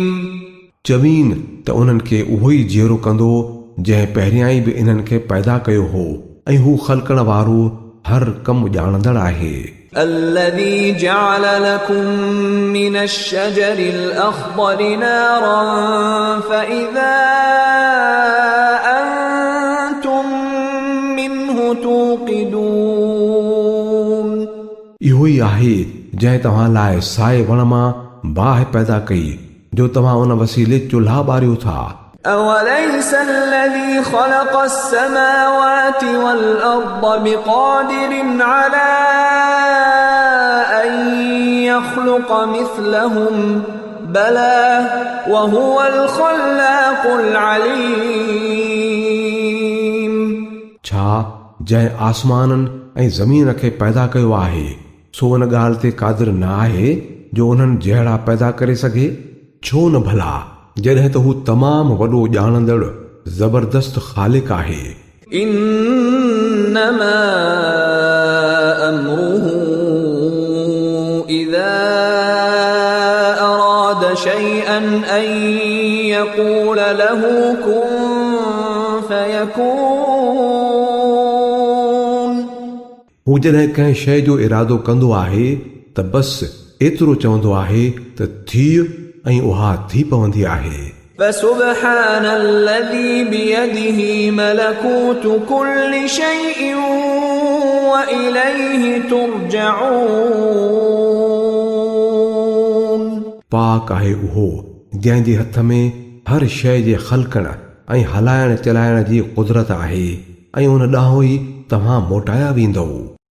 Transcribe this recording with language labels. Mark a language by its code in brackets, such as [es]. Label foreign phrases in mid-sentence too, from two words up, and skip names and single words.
[sd] चवीन त उन्हनि खे उहो ई जीअरो कंदो जंहिं पहिरियां ई बि इन्हनि खे पैदा कयो हो ऐं हू ख़ल्क़ण वारो हर कमु ॼाणंदड़ आहे। [ar] الذي جعل لكم من الشجر الأخضر نارا فإذا أنتم منه توقدون [sd] इहो ई आहे जंहिं तव्हां लाइ साए वण मां बाहि पैदा कई जो तव्हां उन वसीले चुल्हा ॿारियो था। [ar] أوليس الذي خلق السماوات والأرض بقادر على أن يخلق مثلهم بلى وهو الخلاق العليم [sd] छा जंहिं आसमाननि ऐं ज़मीन खे पैदा कयो आहे सो उन ॻाल्हि ते क़ादिर न आहे जो उन्हनि जहिड़ा पैदा करे सघे छो न भला जॾहिं त हू तमामु वॾो ॼाणंदड़ ज़बरदस्त ख़ालिक आहे। [ar] إنما أمره إذا أراد شيئا أن يقول له كن فيكون [sd] हू जॾहिं कंहिं शइ जो इरादो कंदो आहे त बसि एतिरो चवंदो आहे त थी ऐं उहा थी पवंदी आहे। [ar] فسبحان الذي بيده ملكوت كل شيء وإليه ترجعون [sd] पाक आहे उहो जंहिं जे हथ में हर शइ जे ख़ल्क़ण ऐं हलाइण चलाइण जी कुदरत आहे ऐं उन ॾांहुं ई तव्हां मोटाया वेंदव।